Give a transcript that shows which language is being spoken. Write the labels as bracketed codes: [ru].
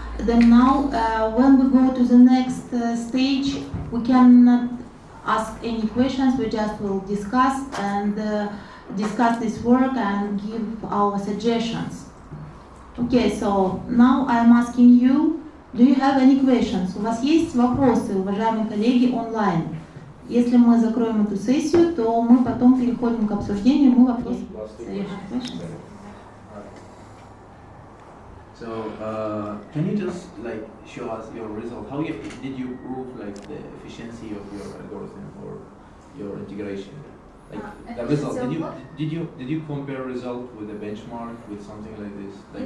[en] Then now, when we go to the next stage, we cannot ask any questions. We just will discuss this work and give our suggestions. Okay, so now I'm asking you, do you have any questions? [ru] У вас есть вопросы, уважаемые коллеги, онлайн? Если мы закроем эту сессию, то мы потом переходим к обсуждению. Мы вопросы. [en] So, can you just show us your result? How did you prove the efficiency of your algorithm or your integration? The result. Did you compare result with a benchmark with something like this?